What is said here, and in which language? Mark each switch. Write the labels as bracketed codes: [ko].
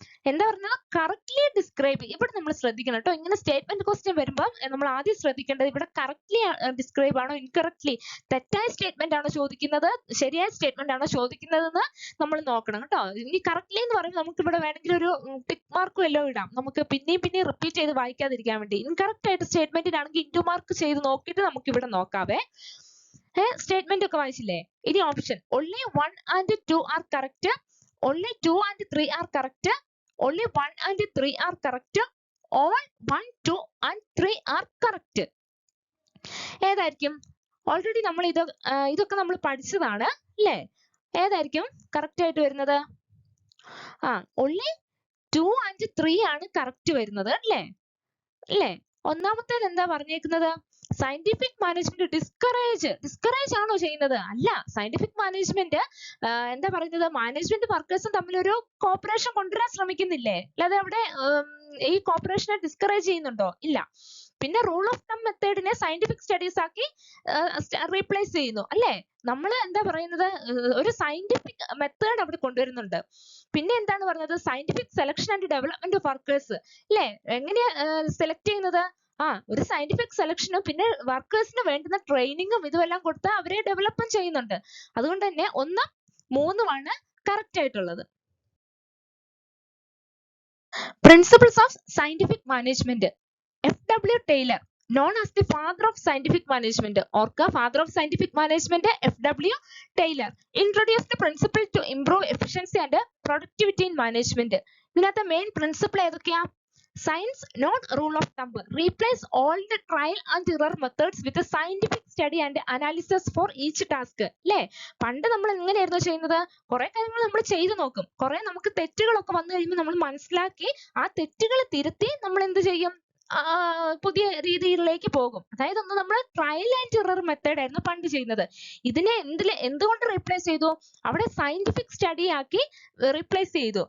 [ml] എന്താ പറഞ്ഞാൽ correctly describe. ഇവിടെ നമ്മൾ ശ്രദ്ധിക്കണം കേട്ടോ, ഇങ്ങനെ സ്റ്റേറ്റ്മെന്റ് ക്വസ്റ്റ്യൻ വരുമ്പോൾ നമ്മൾ ആദ്യം ശ്രദ്ധിക്കേണ്ടത് ഇവിടെ കറക്റ്റ്ലി ഡിസ്ക്രൈബ് ആണോ ഇൻകറക്റ്റ്ലി, തെറ്റായ സ്റ്റേറ്റ്മെന്റ് ആണോ ചോദിക്കുന്നത് ശരിയായ സ്റ്റേറ്റ്മെന്റ് ആണോ ചോദിക്കുന്നതെന്ന് നമ്മൾ നോക്കണം കേട്ടോ. ഇനി കറക്റ്റ്ലി എന്ന് പറയുമ്പോൾ നമുക്ക് ഇവിടെ വേണമെങ്കിൽ ഒരു ടിക്ക് മാർക്ക് വല്ലതും ഇടാം, നമുക്ക് പിന്നെയും റിപ്പീറ്റ് ചെയ്ത് വായിക്കാതിരിക്കാൻ വേണ്ടി. ഇൻകറക്റ്റ് ആയിട്ട് സ്റ്റേറ്റ്മെന്റിനാണെങ്കിൽ ഇൻറ്റു മാർക്ക് ചെയ്ത് നോക്കിയിട്ട് നമുക്ക് ഇവിടെ നോക്കാവേ. സ്റ്റേറ്റ്മെന്റ് ഒക്കെ വായിച്ചില്ലേ? [en] ഇനി option, only 1 and 2 are correct, only 2 and 3 are correct, only 1 and 3 are correct, all 1, 2 and 3 are correct. [ml] ഏതായിരിക്കും? ഓൾറെഡി നമ്മൾ ഇതൊക്കെ നമ്മൾ പഠിച്ചതാണ് അല്ലേ? ഏതായിരിക്കും കറക്റ്റ് ആയിട്ട് വരുന്നത്? [en] only 2 and 3 [ml] ആണ് കറക്റ്റ് വരുന്നത് അല്ലേ? ഒന്നാമത്തേത് എന്താ പറഞ്ഞേക്കുന്നത്? സയന്റിഫിക് മാനേജ്മെന്റ് ഡിസ്കറേജ് ആണോ ചെയ്യുന്നത്? അല്ല. സയന്റിഫിക് മാനേജ്മെന്റ് എന്താ പറയുന്നത്? മാനേജ്മെന്റ് വർക്കേഴ്സും തമ്മിൽ ഒരു കോപ്പറേഷൻ കൊണ്ടുവരാൻ ശ്രമിക്കുന്നില്ലേ? അല്ലാതെ അവിടെ ഈ കോപ്പറേഷനെ ഡിസ്കറേജ് ചെയ്യുന്നുണ്ടോ? ഇല്ല. പിന്നെ റൂൾ ഓഫ് തം മെത്തേഡിനെ സയന്റിഫിക് സ്റ്റഡീസ് ആക്കി റീപ്ലേസ് ചെയ്യുന്നു അല്ലേ? നമ്മൾ എന്താ പറയുന്നത്? ഒരു സയന്റിഫിക് മെത്തേഡ് അവിടെ കൊണ്ടുവരുന്നുണ്ട്. പിന്നെ എന്താണ് പറഞ്ഞത്? Scientific selection and development of workers അല്ലേ? എങ്ങനെയാ സെലക്ട് ചെയ്യുന്നത്? ഒരു സയന്റിഫിക് സെലക്ഷനും പിന്നെ വർക്കേഴ്സിന് വേണ്ടുന്ന ട്രെയിനിങ്ങും ഇതുമെല്ലാം കൊടുത്ത് അവരെ ഡെവലപ്പ് ചെയ്യുന്നുണ്ട്. അതുകൊണ്ട് തന്നെ 1, 3 കറക്റ്റ് ആയിട്ടുള്ളത്. Principles of scientific management. [en] F.W. Taylor, known as the father of scientific management. ഓർക്കുക, father of scientific management F.W. Taylor introduced the principle to improve efficiency and productivity in management. [ml] ഇതിനകത്തെ main principle ഏതൊക്കെയാ? [en] Science, not rule of thumb. Replace all the trial and error methods with a scientific study and analysis for each task. [ml] അല്ലേ? പണ്ട് നമ്മൾ എങ്ങനെയായിരുന്നു ചെയ്യുന്നത്? കുറെ കാര്യങ്ങൾ നമ്മൾ ചെയ്തു നോക്കും, കുറെ നമുക്ക് തെറ്റുകളൊക്കെ വന്നു കഴിയുമ്പോൾ നമ്മൾ മനസ്സിലാക്കി ആ തെറ്റുകൾ തിരുത്തി നമ്മൾ എന്ത് ചെയ്യും? പുതിയ രീതിയിലേക്ക് പോകും. അതായത് നമ്മൾ ട്രയൽ ആൻഡ് എറർ മെത്തേഡ് ആയിരുന്നു പണ്ട് ചെയ്യുന്നത്. ഇതിനെ എന്തുകൊണ്ട് റീപ്ലേസ് ചെയ്തു? അവിടെ സയന്റിഫിക് സ്റ്റഡി ആക്കി റീപ്ലേസ് ചെയ്തു.